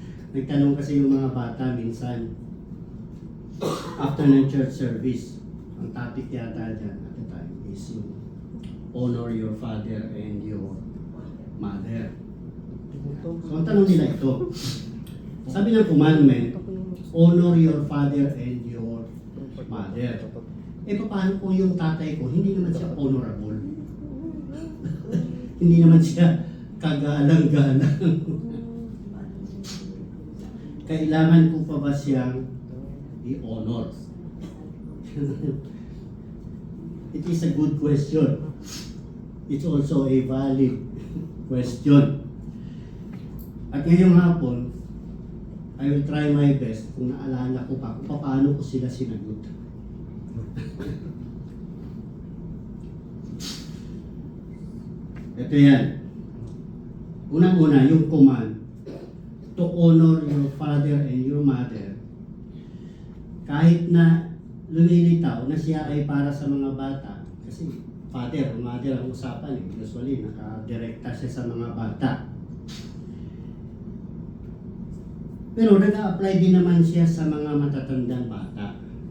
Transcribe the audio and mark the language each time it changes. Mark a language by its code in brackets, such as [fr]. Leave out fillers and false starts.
[tl] Nagtanong kasi yung mga bata minsan, [en] after ng church service, ang topic [tl] yata dyan [en] at the time is yung honor your father and your mother. So [tl] ang tanong nila ito, sabi ng [en] commandment, honor your father and your mother. [tl] Eh paano kung yung tatay ko, hindi naman siya honorable? Hindi naman siya kagalang-galang. Kailangan ko pa ba siyang i-honor? [en] It is a good question. It's also a valid question. [tl] At ngayong hapon, [en] I will try my best [tl] kung naalala ko pa kung paano ko sila sinagot. Ito yan. Unang-una, yung [en] command to honor your father and your mother. [tl] Kahit na lumilitaw na siya ay para sa mga bata, kasi father o mother ang usapan, usually nakadirekta siya sa mga bata. Pero nag-a-apply din naman siya sa mga matatandang bata.